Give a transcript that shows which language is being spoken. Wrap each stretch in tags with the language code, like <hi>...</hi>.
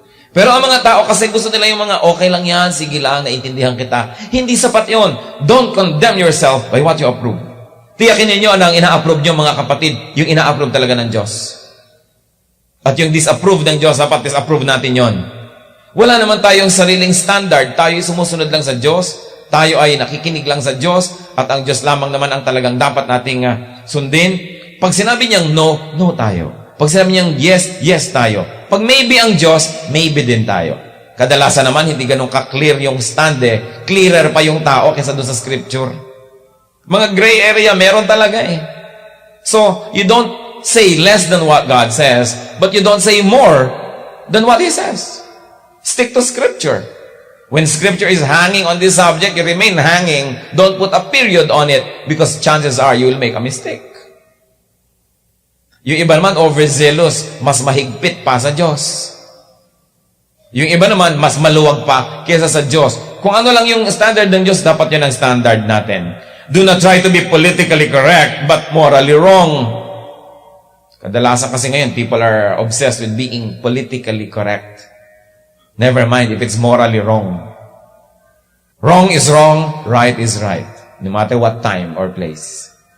<tl>Pero ang mga tao kasi gusto nila yung mga okay lang yan, sige lang, naintindihan kita. Hindi sapat yon.</tl> <en>Don't condemn yourself by what you approve.</en> <tl>Tiyakin ninyo na ang ina-approve nyo mga kapatid, yung ina-approve talaga ng Diyos. At yung disapprove ng Diyos, dapat disapprove natin yon. Wala naman tayong sariling standard. Tayo ay sumusunod lang sa Diyos. Tayo ay nakikinig lang sa Diyos. At ang Diyos lamang naman ang talagang dapat nating sundin. Pag sinabi niyang no, no tayo. Pag sinabi niyang yes, yes tayo. Pag maybe ang Diyos, maybe din tayo. Kadalasan naman, hindi ganun ka-clear yung stand Clearer pa yung tao kaysa doon sa scripture. Mga gray area, meron talaga</tl> <en>So, you don't say less than what God says, but you don't say more than what He says. Stick to scripture. When scripture is hanging on this subject, you remain hanging. Don't put a period on it because chances are you will make a mistake.</en> <tl>Yung iba naman overzealous, mas mahigpit pa sa Diyos. Yung iba naman, mas maluwag pa kaysa sa Diyos. Kung ano lang yung standard ng Diyos, dapat yun ang standard natin.</tl> <en>Do not try to be politically correct, but morally wrong.</en> <tl>Kadalasan kasi ngayon,</tl> <en>people are obsessed with being politically correct. Never mind if it's morally wrong. Wrong is wrong, right is right, no matter what time or place.</en>